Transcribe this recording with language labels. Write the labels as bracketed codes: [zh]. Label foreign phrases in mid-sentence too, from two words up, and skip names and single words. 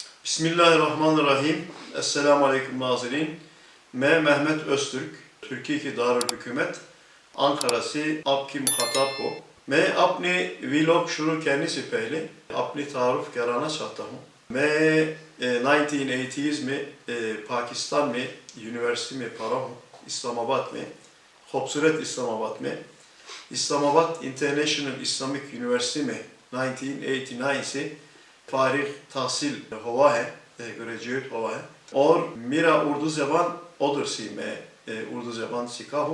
[ar] بسم الله الرحمن الرحيم. السلام عليكم nazirin. [ur] Mehmet Öztürk, [tr] Türkiye ki Darülhükümet, Ankara'sı [ur] آپ کی مخاطب کو میں اپنے ولاگ شروع کرنے سے پہلے اپنی تعارف کرانا چاہتا ہوں. میں 1980s میں پاکستان میں یونیورسٹی میں پڑھا ہوں، اسلام آباد میں، خوبصورت اسلام آباد میں. اسلام آباد انٹرنیشنل اسلامک یونیورسٹی میں 1989 سے فارغ تحصیل ہوا ہے، گریجویٹ ہوا ہے اور میرا اردو زبان ادھر سے میں اردو زبان سیکھا ہوں.